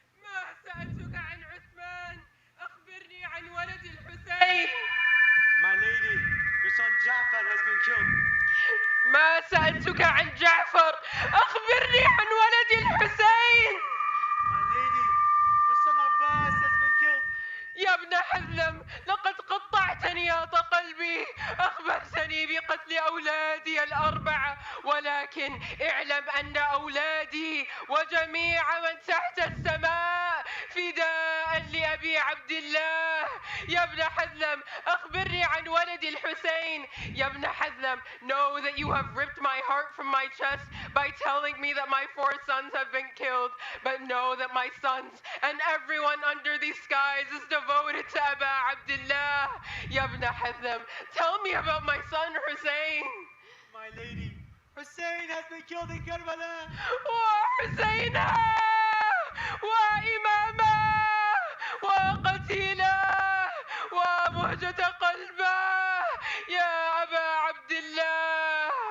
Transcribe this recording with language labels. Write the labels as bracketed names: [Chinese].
[Arabic] ما سألتك عن عثمان. أخبرني عن ولد الحسين. [English] My lady, your son Ja'far has been killed. [Arabic] ما سألتك عن جعفر. أخبرني عن ولد الحسين. [English] My lady, your son Abbas has been killed. [Arabic] يا ابن حزلم، لقد قطعتني يا قلبي. أخبرتني بقتل أولادي الأربعة، ولكن اعلم أن أولادي وجميع من تحت السماء فداء لأبي عبد الله. يا ابن حزلم، أخبرني عن ولد الحسين. [English] يا ابن حزلم, know that you have ripped my heart from my chest by telling me that my 4 sons have been killed, but know that my sons and everyone under these skies is devoted to Aba Abdullah. Ya ibn Hazm, tell me about my son Hussein. My lady, Hussein has been killed in Karbala. [Arabic] وحسينا وإماما وقتيلا ومهجة قلبه يا أبا عبد الله.